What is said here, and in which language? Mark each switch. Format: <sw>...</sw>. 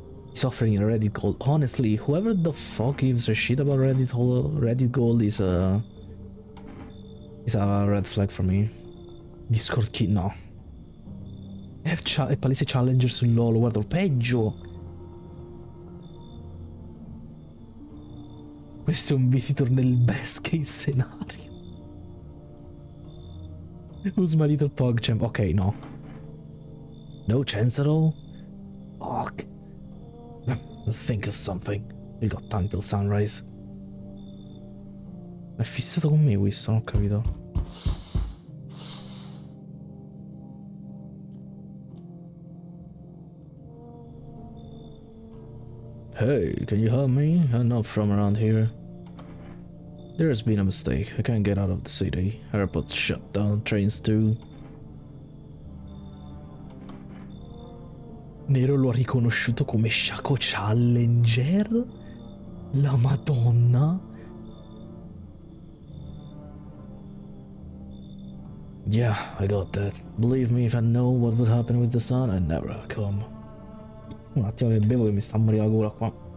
<en>He's offering a Reddit gold. Honestly, whoever the fuck gives a shit about Reddit gold is a red flag for me. Discord key, no.</en> <it>È palese challenger sul LOL, guarda, peggio. Questo è un visitor nel best case scenario.</it> <en>Who's my little PogChamp? Ok, no. No chance at all? Fuck. I'll think of something. We got time till sunrise.</en> <it>È fissato con me questo, non ho capito.</it> <en>Hey, can you help me? I'm not from around here. There's been a mistake. I can't get out of the city. Airports shut down, trains too.</en> <it>Nero lo ha riconosciuto come Shaco Challenger? La Madonna?</it> <en>Yeah, I got that. Believe me, if I know what would happen with the sun, I'd never come.</en> <it>Un attimo che bevo che mi sta a morire la gola qua.</it>